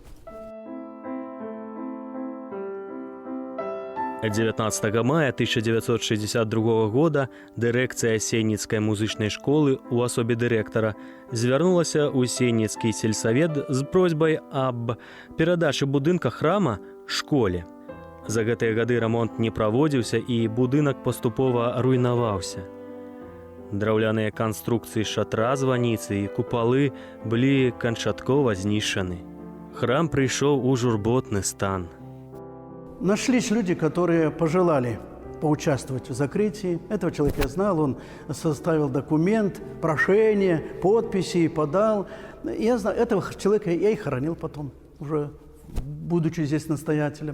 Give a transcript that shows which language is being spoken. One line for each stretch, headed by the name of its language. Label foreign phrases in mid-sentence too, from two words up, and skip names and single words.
Belarusian: 19 мая 1962 года дырэкцыя Сенніцкай музычнай школы ў асобе дырэктара звярнулася ў Сенніцкі сельсавет з просьбай аб перадачы будынка храма школе. За гэтыя гады рамонт не праводзіўся і будынак паступова руйнаваўся. Драўляныя канструкцыі шатра званіцы і купалы былі канчаткова знішчаны. Храм прыйшоў у журботны стан.
Russian: Нашлись люди, которые пожелали поучаствовать в закрытии. Этого человека я знал, он составил документ, прошение, подписи, подал. Я знаю, этого человека я и хоронил потом, уже будучи здесь настоятелем.